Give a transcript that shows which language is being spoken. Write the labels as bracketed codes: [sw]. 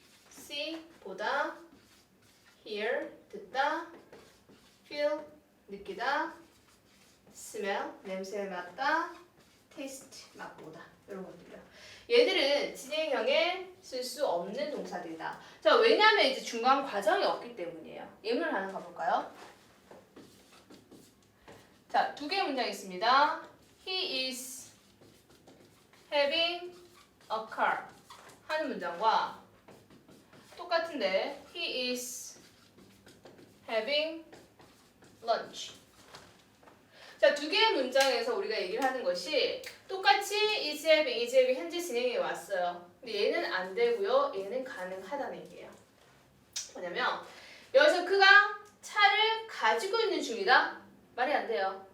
[ko] see, 보다, hear, 듣다, feel, 느끼다, smell, 냄새를 맡다, taste, 맛보다. 이런 것들이요. 얘들은 진행형에 쓸 수 없는 동사들이다. 자, 왜냐면 이제 중간 과정이 없기 때문이에요. 예문을 하나 가볼까요? 자, 두 개의 문장 있습니다. [en] He is having a car [ko] 하는 문장과 똑같은데 [en] He is having lunch. [ko] 자, 두 개의 문장에서 우리가 얘기를 하는 것이 똑같이 is having 현재 진행해 왔어요. 근데 얘는 안 되고요. 얘는 가능하다는 얘기예요. 뭐냐면 여기서 그가 차를 가지고 있는 중이다. 말이 안 돼요.